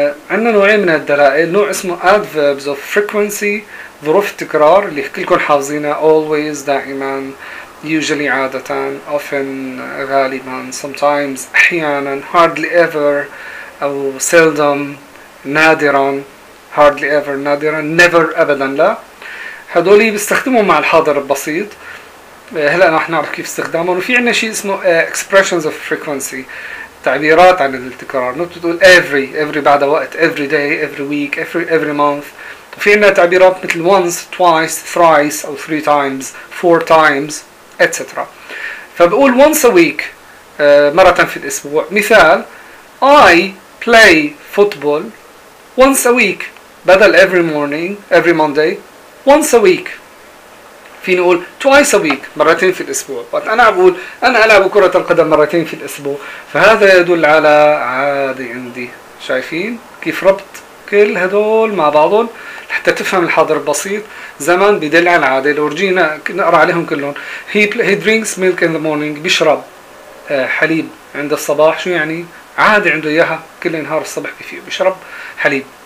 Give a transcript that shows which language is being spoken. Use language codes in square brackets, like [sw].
[ar] عندنا نوعين من الدلائل، نوع اسمه [en] adverbs of frequency، [ar] ظروف التكرار اللي كلكم حافظينها [en] always [ar] دائما، [en] usually [ar] عادة، [en] often [ar] غالبا، [en] sometimes [ar] أحيانا، [en] hardly ever [ar] أو [en] seldom، [ar] نادرا، hardly ever نادرا، [en] never [ar] أبدا لا. هذول بيستخدموا مع الحاضر البسيط، هلا راح نعرف كيف استخدامهم. وفي عندنا شيء اسمه [en] expressions of frequency، [ar] تعبيرات عن التكرار، نقدر تقول [en] every [ar] بعد وقت، [en] every day، every week، every month. [ar] وفي عندنا تعبيرات مثل [en] once، twice، thrice أو three times، four times etc. [ar] فبقول [en] once a week، [ar] مرة في الأسبوع. مثال [en] I play football once a week بدل every morning، every Monday، once a week. [ar] فين نقول [en] twice a week، [ar] مرتين في الأسبوع. وقت أنا أقول أنا ألعب كرة القدم مرتين في الأسبوع، فهذا يدل على عادي عندي. شايفين كيف ربط كل هدول مع بعضهم حتى تفهم الحاضر البسيط؟ زمان بدل على العادة، لو رجينا نقرأ عليهم كلهم، [en] he drinks milk in the morning، [ar] بيشرب حليب عند الصباح، شو يعني؟ عادي عنده إياها كل نهار الصبح بفيه بيشرب حليب.